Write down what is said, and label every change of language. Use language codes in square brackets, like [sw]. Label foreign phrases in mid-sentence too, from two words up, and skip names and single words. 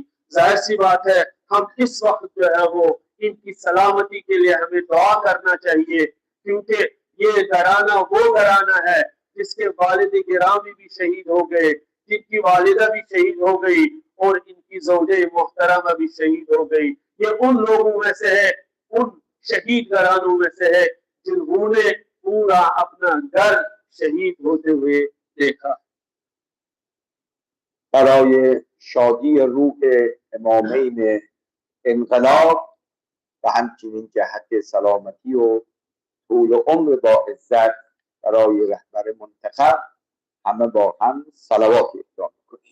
[hi] जाहिर सी बात है हम इस वक्त जो है वो इनकी सलामती के लिए हमें दुआ करना चाहिए, क्योंकि ये घराना वो घराना है जिसके वालिद गिरामी भी शहीद हो गए, जिनकी वालिदा भी शहीद हो गई और इनकी ज़ौजे मोहतरमा भी शहीद हो गई। ये उन लोगों में से है, उन शहीद घरानों में से है जिन्होंने पूरा अपना घर शहीद होते हुए देखा। [fa] برای شادی روح امامین انقلاب و همچنین جهت سلامتی و طول عمر با عزت برای رهبر منتخب همه با هم صلوات افشا می‌کنیم.